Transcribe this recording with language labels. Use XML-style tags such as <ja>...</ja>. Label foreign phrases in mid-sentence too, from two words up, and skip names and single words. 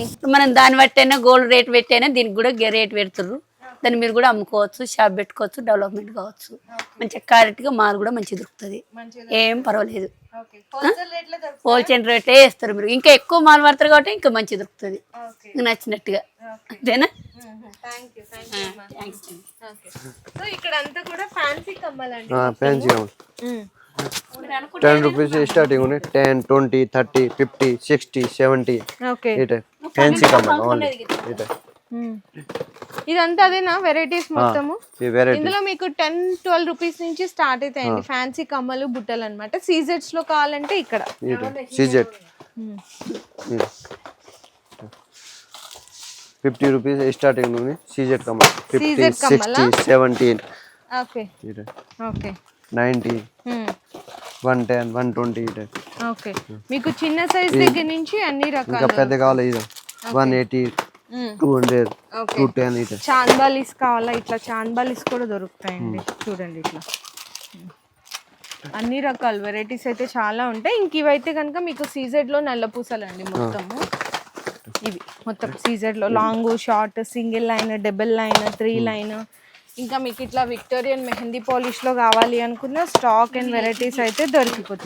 <te>మనం దాన్ని బట్టైనా</te> <en>gold rate</en> <te>పెట్టైనా దీనికి కూడా రేట్ పెడుతుర్రు దాన్ని మీరు కూడా అమ్ముకోవచ్చు షాప్ పెట్టుకోవచ్చు డెవలప్మెంట్ కావచ్చు మంచిగా క్వాలిటీగా మాల్ కూడా మంచిగా దొరుకుతుంది ఏం పర్వాలేదు</te> <en>wholesale rate</en> <te>వేస్తారు మీరు ఇంకా ఎక్కువ మాల్ పడతారు కాబట్టి ఇంకా మంచిగా దొరుకుతుంది మీకు నచ్చినట్టుగా అంతేనా సో ఇక్కడ అంతా కూడా ఫ్యాన్సీ కమ్మాలండి</te> <hi>हाँ फैंसी का 10 rupees से स्टार्टिंग होने 10 20 30 50 60 70</hi> <te>ఓకే</te> <hi>ये टाइप फैंसी का माल ओनली ये टाइप</hi> <te>ఇదంతా అదేనా వెరైటీస్ మొత్తము</te> <hi>ये वैरायटी</hi> <te>ఇందులో మీకు 10-12 రూపీస్ నుంచి స్టార్ట్ అవుతాయండి ఫ్యాన్సీ కమ్మలు బుట్టలు అన్నమాట సీజెట్స్ లో కావాలంటే ఇక్కడ</te> <hi>ये टाइप सीजेट 50 rupees से स्टार्टिंग होने सीजेट का माल 50 सीजेट का माल, 60 17</hi> <te>ఓకే</te> <hi>ये टाइप</hi> <te>ఓకే</te> <hi>90 110 120 ये टाइप</hi> <te>ఓకే మీకు చిన్న సైజ్ దగ్గర నుంచి అన్ని ఇంకా రకాలు పెద్ద కావాలి ఇది 180 200 ఓకే 210 ఇది చాంద్బాలీస్ కావాలా ఇట్లా చాంద్బాలీస్ కూడా దొరుకుతాయండి చూడండి ఇట్లా అన్ని రకాల వెరైటీస్ అయితే చాలా ఉంటాయి ఇంక ఇవైతే కనుక మీకు సీజెడ్ లో నల్ల పూసలండి మొత్తము ఇవి మొత్తం సీజెడ్ లో</te> <en>long short single line double line 3 line</en> <te>ఇంకా మీకు ఇట్లా విక్టోరియన్ మెహందీ పాలిష్ లో కావాలి అనుకున్న</te> <en>stock and varieties</en> <te>అయితే దొరికిపోతాయి.</te>